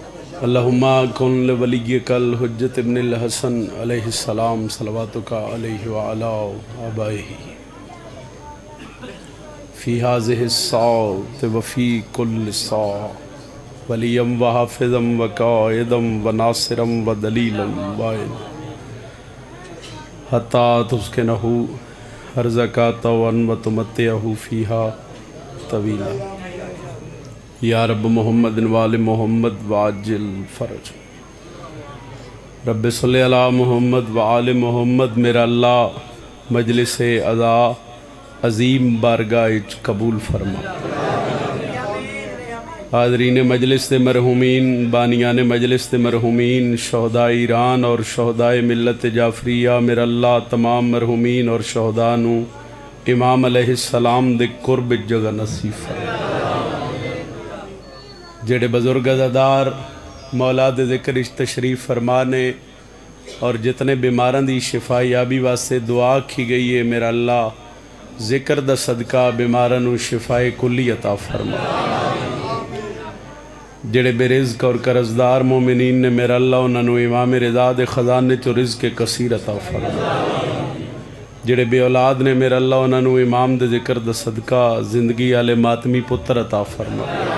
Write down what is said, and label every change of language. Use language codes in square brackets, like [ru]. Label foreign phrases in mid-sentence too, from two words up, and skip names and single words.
[ar] اللهم كن لوليك الحجة ابن الحسن عليه السلام صلواتك عليه وعلى آبائه في هذه الساعة وفي كل ساعة وليا وحافظا وقائدا وناصرا ودليلا وعينا حتى تسكنه أرضك طوعا وتمتعه فيها طويلا يا رب محمد وآل محمد وعجل الفرج رب صل على محمد وآل محمد. [pa] میرا اللہ مجلس عزا عظیم بارگاہ قبول فرما. حاضرین مجلس دے مرحومین، بانیان مجلس دے مرحومین، شہدا ایران اور شہدائے ملت جعفریہ، میرا اللہ تمام مرحومین اور شہدا نوں امام علیہ السلام دے قرب جگہ نصیب فرما. جیہڑے بزرگ عزادار مولا دے ذکر اچ تشریف فرما نے اور جتنے بیماراں دی شفا یابی واسطے دعا کی گئی ہے، میرا اللہ ذکر دا صدقہ بیماراں نوں شفائے کلی عطا فرما. جیہڑے بے رزق اور قرضدار مومنین نے، میرا اللہ اوہناں نوں امام رضا دے خزانے چوں رزق کثیر عطا فرما. جیہڑے بے اولاد نے، میرا اللہ اوہناں نوں امام دے ذکر دا صدقہ زندگی آلے ماتمی پتر عطا فرما.